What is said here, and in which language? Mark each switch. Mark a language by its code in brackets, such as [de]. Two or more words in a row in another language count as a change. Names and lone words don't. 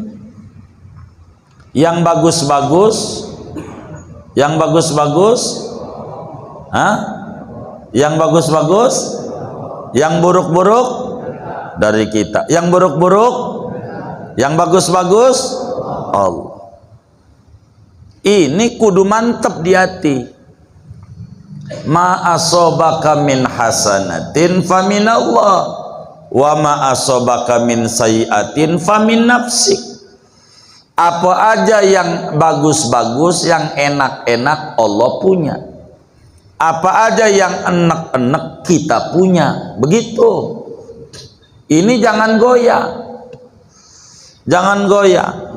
[id] Yang bagus-bagus, yang bagus-bagus, yang buruk-buruk dari kita. Yang buruk-buruk, yang bagus-bagus Allah. Ini [jv] kudu mantep [id] di hati. [ar] ما أصابك من حسنة فمن الله وما أصابك من سيئة فمن نفسك. [id] Apa aja yang bagus-bagus, yang enak-enak Allah punya. Apa aja yang enak-enak kita punya. Begitu. Ini jangan goyah. Jangan goyah.